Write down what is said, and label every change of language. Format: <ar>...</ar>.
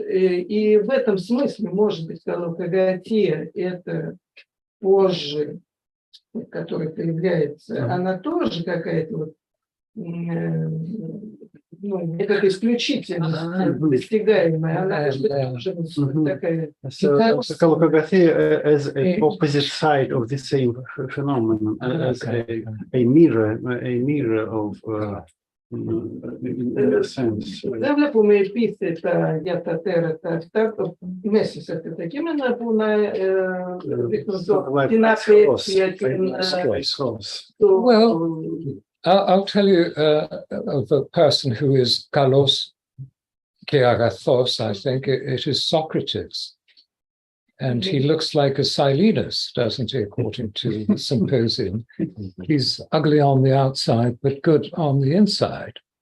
<ru>И в этом смысле, может быть, Калокагатия, это позже, которая появляется, она тоже какая-то вот, как исключительность достигаемая, она может быть тоже такая.</ru> <en>So Kalokagathia as a opposite side of the same phenomenon, as a mirror of in a sense.</en> <el>Δεν βλέπουμε επίθετα για τα τέρατα αυτά μέσα σε αυτά τα κείμενα που να δείχνουν την απέτεια, την...</el> <en>I'll tell you of a person who is kalos ke agathos, I think it is Socrates. And he looks like a Silenus, doesn't he, according to the symposium. He's ugly on the outside, but good on the inside.</en>